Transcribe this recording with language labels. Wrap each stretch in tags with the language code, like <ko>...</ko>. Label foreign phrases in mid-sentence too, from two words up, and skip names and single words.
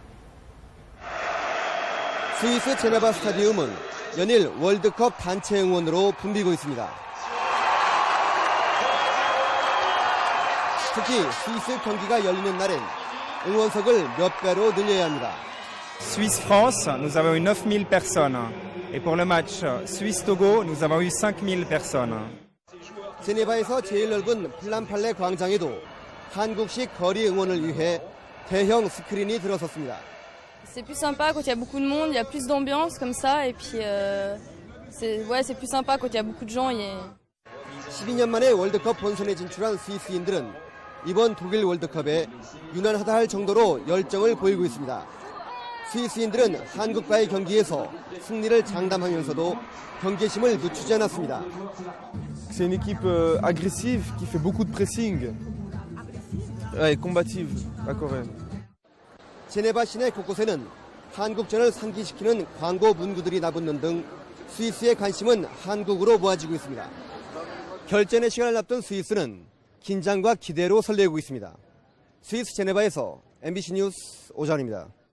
<ko>스위스 제네바 스타디움은 연일 월드컵 단체 응원으로 붐비고 있습니다. 특히 스위스 경기가 열리는 날엔 응원석을 몇 배로 늘려야 합니다.</ko> <fr>Suisse-France, nous avons eu 9000 personnes. Et pour le match Suisse-Togo, nous avons eu 5000 personnes.</fr> <ko>제네바에서 제일 넓은 플란팔레 광장에도 한국식 거리 응원을 위해 대형 스크린이 들어섰습니다.</ko> <fr>C'est plus sympa quand il y a beaucoup de monde, il y a plus d'ambiance comme ça et puis c'est plus sympa quand il y a beaucoup de gens.</fr> <ko>12년 만에 월드컵 본선에 진출한 스위스인들은 이번 독일 월드컵에 유난하다 할 정도로 열정을 보이고 있습니다. 스위스인들은 한국과의 경기에서 승리를 장담하면서도 경계심을 늦추지 않았습니다.</ko> <fr>C'est une équipe agressive qui fait beaucoup de pressing. Ouais, combative, la Corée.</fr> <ko>제네바 시내 곳곳에는 한국전을 상기시키는 광고 문구들이 나붙는 등 스위스의 관심은 한국으로 모아지고 있습니다. 결전의 시간을 앞둔 스위스는 긴장과 기대로 설레고 있습니다. 스위스 제네바에서 MBC 뉴스 오전입니다.</ko>